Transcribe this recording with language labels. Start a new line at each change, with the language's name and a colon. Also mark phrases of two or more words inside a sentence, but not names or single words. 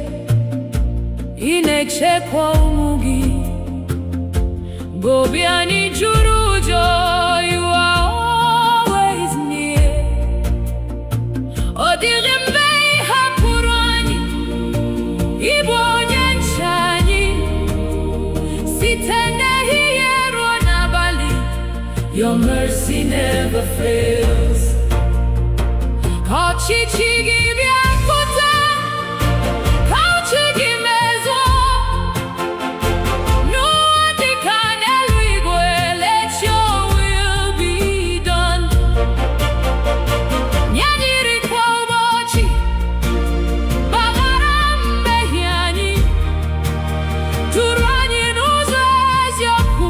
Igbo: inechekwa ụmụ gị. Gobiani juru ụjọ,
English: you are always near.
Igbo: Ọ dịghị mgbe ị hapụrụ anyị, ị bụ onye nche anyị. Site n'ehihie ruo n'abalị,
English: your mercy never fails.
Igbo: Ka ọchịchị gị bịapụta, ka uche gị mezuo. N'ụwa dịka n'eluigwe,
English: let your will be done.
Igbo: Nye anyị nri kwa ụbọchị, gbaghara mmehie anyị, duru anyị n'ụzọ eziokwu.